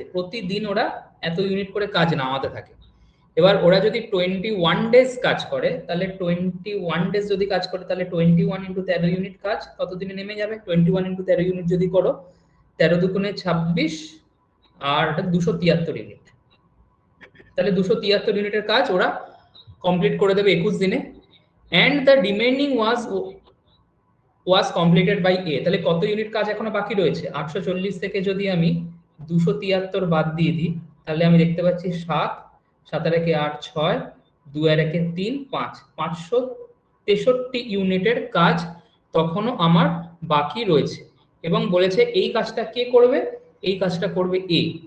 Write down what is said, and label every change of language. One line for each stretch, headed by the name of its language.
Bangla: প্রতিদিন ওরা এত ইউনিট করে কাজ নামাতে থাকে। এবার ওরা যদি 21 ডেজ কাজ করে, তাহলে 21 ডেজ যদি কাজ করে তাহলে 21 ইন্টু 13 ইউনিট কাজ কত দিনে নেমে যাবে? 21 ইন্টু 13 ইউনিট যদি করো, 13 দুগুণে 26 আর 273 ইউনিট। তাহলে 273 ইউনিটের কাজ ওরা কমপ্লিট করে দেবে 21 দিনে।
English: and the remaining was completed by A।
Bangla: তাহলে কত ইউনিট কাজ এখনো বাকি রয়েছে? 840 থেকে যদি আমি 273 বাদ দিয়ে দিই, তাহলে আমি দেখতে পাচ্ছি 7, 7 আর 8 6, 2 আর 3 5, 563 ইউনিটের কাজ তখনও আমার বাকি রয়েছে। এবং বলেছে এই কাজটা কে করবে? এই কাজটা করবে এ।